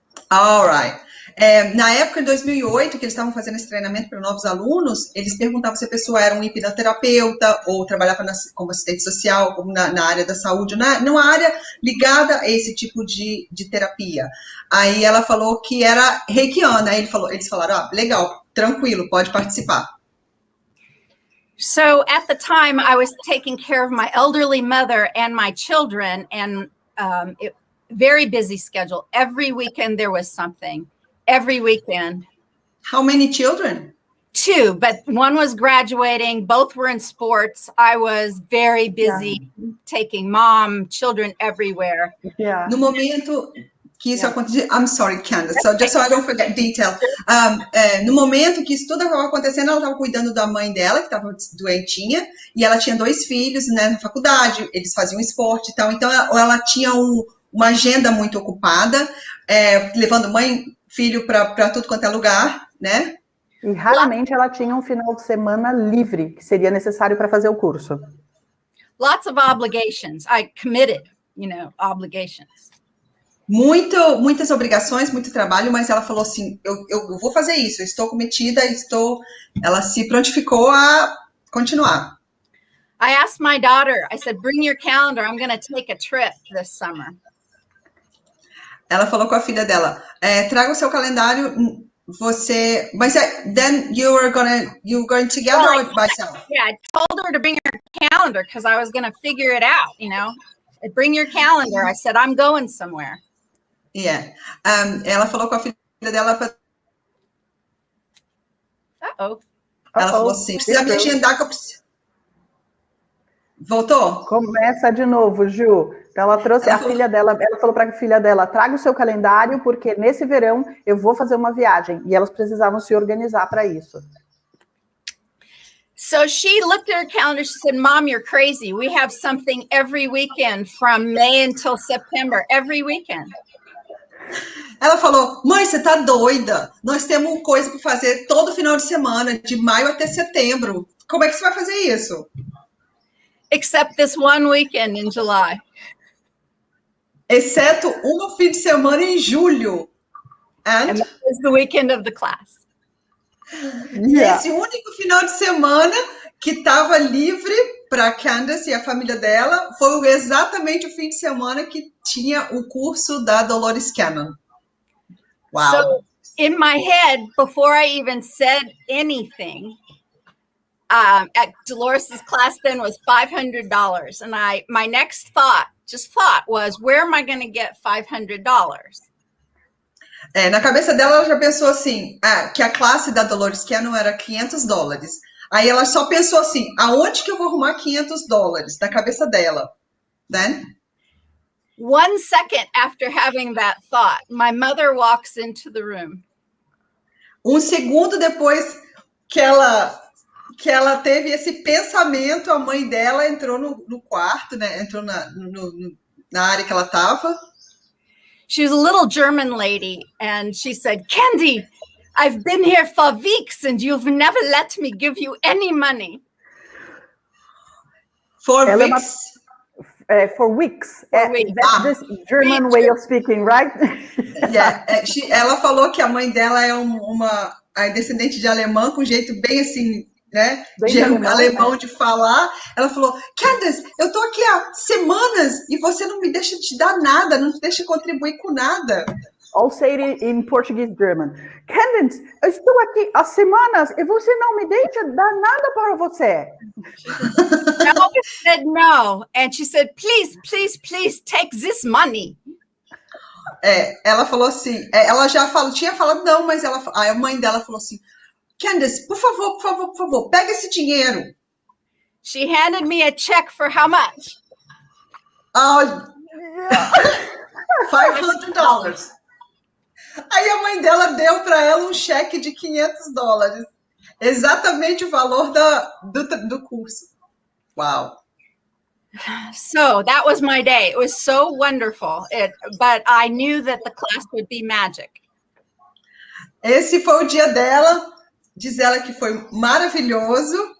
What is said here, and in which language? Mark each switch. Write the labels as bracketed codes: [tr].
[en] All right. [pt] Na época, em 2008, que eles estavam fazendo esse treinamento para novos alunos, eles perguntavam se a pessoa era um hipnoterapeuta ou trabalhava como assistente social, como na área da saúde, numa área ligada a esse tipo de terapia. Aí ela falou que era reikiana, aí eles falaram, legal, tranquilo, pode participar. [en] So at the time, I was taking care of my elderly mother and my children, and very busy schedule. Every weekend there was something. Every weekend. How many children? 2, but one was graduating. Both were in sports. I was very busy taking mom, children everywhere. Yeah. [pt] No momento que isso acontecia, [en] I'm sorry, Candace, so just so I don't forget detail. [pt] No momento que isso tudo estava acontecendo, ela estava cuidando da mãe dela, que estava doentinha, e ela tinha 2 filhos, né, na faculdade, eles faziam esporte e tal, então ela tinha uma agenda muito ocupada, levando mãe, filho para tudo quanto é lugar, né? E raramente ela tinha um final de semana livre, que seria necessário para fazer o curso. Lots of obligations. I committed, obligations. Muitas obrigações, muito trabalho, mas ela falou assim, eu vou fazer isso, eu estou cometida, ela se prontificou a continuar. [en] I asked my daughter, I said, bring your calendar, I'm going to take a trip this summer. [pt] Ela falou com a filha dela, traga o seu calendário, você, mas [en] then you're going together or by yourself? Yeah, I told her to bring her calendar because I was going to figure it out, Bring your calendar. I said, I'm going somewhere. Yeah. [pt] Ela falou com a filha dela para... Ela falou assim, precisa me agendar que eu preciso... Voltou? Começa de novo, Ju. Então ela trouxe a filha dela, ela falou para a filha dela, traga o seu calendário, porque nesse verão eu vou fazer uma viagem. E elas precisavam se organizar para isso. [en] So she looked at her calendar, she said, Mom, you're crazy. We have something every weekend from May until September, every weekend. [pt] Ela falou, mãe, você tá doida? Nós temos coisa para fazer todo final de semana, de maio até setembro. Como é que você vai fazer isso? [en] Except this one weekend in July. [pt] Exceto um fim de semana em julho. [en] And that was the weekend of the class. [pt] E esse único final de semana que estava livre para Candace e a família dela foi exatamente o fim de semana que tinha o curso da Dolores Cannon. [en] Wow. So in my head, before I even said anything, at Dolores's class then was $500. And my next thought was, where am I going to get $500? [pt] Na cabeça dela, ela já pensou assim, que a classe da Dolores Cannon era $500. Aí ela só pensou assim, aonde que eu vou arrumar $500? Na cabeça dela. Then? [en] 1 second after having that thought, my mother walks into the room. [pt] Um segundo depois que ela teve esse pensamento, a mãe dela entrou no quarto, né? Entrou na área que ela estava. [en] She was a little German lady, and she said, Candy, I've been here for weeks, and you've never let me give you any money. For weeks? For weeks. Weeks. That's this German way of speaking, right? Yeah. [pt] Ela falou que a mãe dela é uma descendente de alemã, com jeito bem assim, né? Alemão de falar. Ela falou, Candace, eu tô aqui há semanas e você não me deixa te dar nada, não me deixa contribuir com nada. [en] I'll say it in Portuguese German. [pt] Candace, eu estou aqui há semanas e você não me deixa dar nada para você. [en] I always said no. And she said, please, please, please take this money. [pt] Ela falou assim, ela já tinha falado não, mas a mãe dela falou assim, Candace, por favor, pega esse dinheiro. [en] She handed me a check for how much? $500. [pt] Aí a mãe dela deu para ela um cheque de $500. Exatamente o valor do curso. [en] Wow. So that was my day. It was so wonderful. But I knew that the class would be magic. [pt] Esse foi o dia dela. Diz ela que foi maravilhoso.